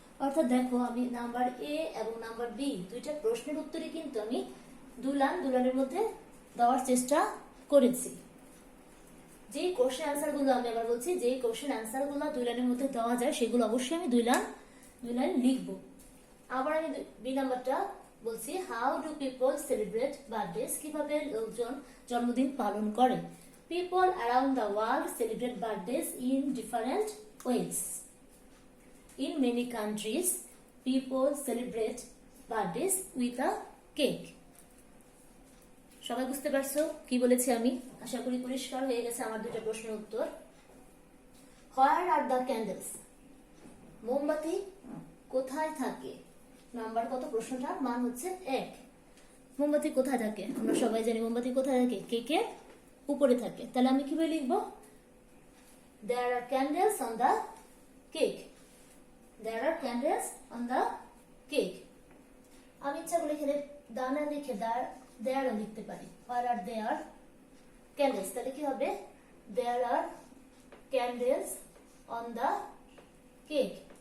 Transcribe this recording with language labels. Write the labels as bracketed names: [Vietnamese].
[Bangla] অর্থাৎ দেখো আমি নাম্বার এ এবং নাম্বার বি 2টা প্রশ্নের উত্তরে কিন্তু আমি 2 লাইনের মধ্যে দেওয়ার চেষ্টা করেছি। যেই কোশ্চেন অ্যান্সার গুলো, আমি আবার বলছি, যেই কোশ্চেন অ্যান্সার গুলো 2 লাইনের মধ্যে দেওয়া যায় সেগুলো অবশ্যই আমি 2 লাইন লিখবো। আবার আমি বি নাম্বারটা বলছি, [English] How do people celebrate birthdays? [Bangla] কিভাবে লোকজন জন্মদিন পালন করে? [English] People around the world celebrate birthdays in different ways. In many countries, people celebrate birthdays with a cake. [Bangla] সবাই বুঝতে পারছো কি বলেছি আমি? আশা করি পরিষ্কার হয়ে গেছে আমার 2টা প্রশ্নের উত্তর। [English] Where are the candles? [Bangla] মোমবাতি কোথায় থাকে? নাম্বার কত প্রশ্নটার? মান হচ্ছে 1। মোমবাতি কোথায় থাকে? আমরা সবাই জানি মোমবাতি কোথায় থাকে? কেকের উপরে থাকে। তাহলে আমি কিভাবে লিখবো? [English] There are candles on the cake. There are candles on the cake. [Bangla] আমি ইচ্ছা করলে এখানে দানা লিখে there লিখতে পারি। [English] Where are there candles? [Bangla] তাহলে কি হবে? [English] There are candles on the cake.